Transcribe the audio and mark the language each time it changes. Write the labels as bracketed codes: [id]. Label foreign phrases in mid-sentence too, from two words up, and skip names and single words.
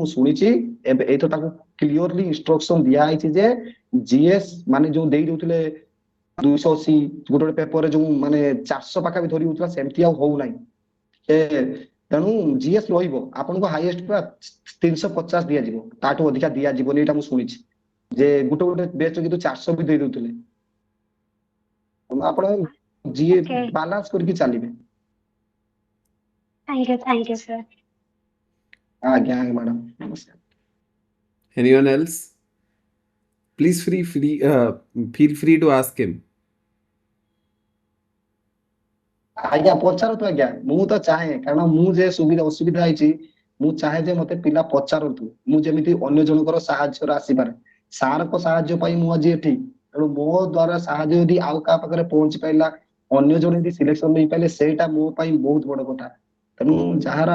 [or] ଶୁଣିଛି ଏବେ ଏଇଥର ତାକୁ [en] clearly instruction [or] ଦିଆହେଇଛି ଯେ ଜିଏସ୍ ମାନେ ଯୋଉ ଦେଇ ଦଉଥିଲେ 280 ଗୋଟେ ଗୋଟେ ପେପରରେ ଯୋଉ ମାନେ 400 ପାଖାପାଖି ଧରି ହଉଥିଲା ସେମିତି ଆଉ ହଉନାହିଁ ତେଣୁ ଜିଏସ୍ ରହିବ ଆପଣଙ୍କୁ ହାଇଏଷ୍ଟ ପୁରା 350 ଦିଆଯିବ ତାଠୁ ଅଧିକା ଦିଆଯିବନି ଏଇଟା ମୁଁ ଶୁଣିଛି ଯେ ଗୋଟେ ଗୋଟେ ବେଚ୍ କିନ୍ତୁ 400 ବି ଦେଇ ଦଉଥିଲେ ଆପଣ ଯିଏ ଓକେ ବାଲାନ୍ସ କରିକି ଚାଲିବେ [en] thank you sir [or] ଆଜ୍ଞା ଆଜ୍ଞା ମ୍ୟାଡାମ ନମସ୍କାର [en] Anyone else? Please feel free to ask him. [or] ଆଜ୍ଞା ପଚାରନ୍ତୁ ଆଜ୍ଞା ମୁଁ ତ ଚାହେଁ କାରଣ ମୁଁ ଯେ ସୁବିଧା ଅସୁବିଧା ହେଇଛି ମୁଁ ଚାହେଁ ଯେ ମତେ ପିଲା ପଚାରନ୍ତୁ ମୁଁ ଯେମିତି ଅନ୍ୟ ଜଣଙ୍କର ସାହାଯ୍ୟରେ ଆସିପାରେ ସାରଙ୍କ ସାହାଯ୍ୟ ପାଇଁ ମୁଁ ଆଜି ଏଠି ତେଣୁ ମୋ ଦ୍ଵାରା ସାହାଯ୍ୟ ଯଦି ଆଉ କାହା ପାଖରେ ପହଞ୍ଚି ପାରିଲା ଅନ୍ୟ ଜଣେ ଯଦି ସିଲେକ୍ସନ ନେଇପାରିଲେ ସେଇଟା ମୋ ପାଇଁ ବହୁତ ବଡ କଥା ତେଣୁ ଯାହାର